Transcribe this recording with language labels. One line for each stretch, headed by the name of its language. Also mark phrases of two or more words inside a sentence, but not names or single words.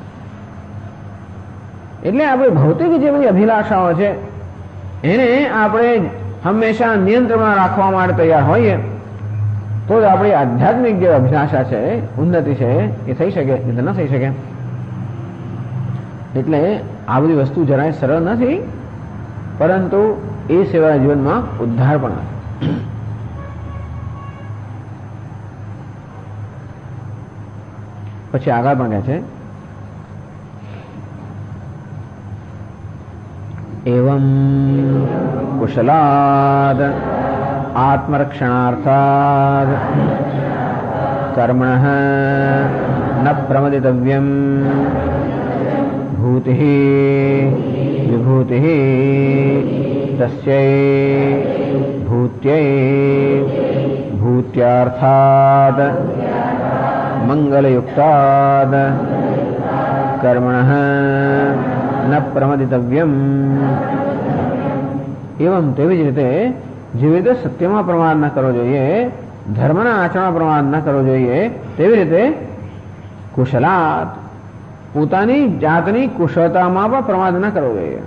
Gujarati: એટલે આપણે ભૌતિક જે બધી અભિલાષાઓ છે એને આપણે હંમેશા નિયંત્રણમાં રાખવા માટે તૈયાર હોઈએ તો જ આપણી આધ્યાત્મિક જે અભિલાષા છે, ઉન્નતિ છે એ થઈ શકે, એ તો ન થઈ શકે. એટલે આ બધી વસ્તુ જરાય સરળ નથી, પરંતુ એ સેવા જીવનમાં ઉદ્ધાર પણ નથી. પછી આગળ પણ કહે છે
Sanskrit: एवं कुशलाद आत्मरक्षणार्थाद कर्मणः न प्रमदितव्यम् भूतिः विभूतिः तस्यै भूत्यै भूत्यार्थाद मंगलयुक्ताद कर्मणः ન પ્રમદિતવ્યમ.
Gujarati: એવમ તેવી જ રીતે જેવી રીતે સત્યમાં પ્રમાદ ન કરવો જોઈએ, ધર્મના આચરણમાં પ્રમાદ ન કરવો જોઈએ, તેવી રીતે કુશલાત પોતાની જાતની કુશળતામાં પણ પ્રમાદ ન કરવો જોઈએ.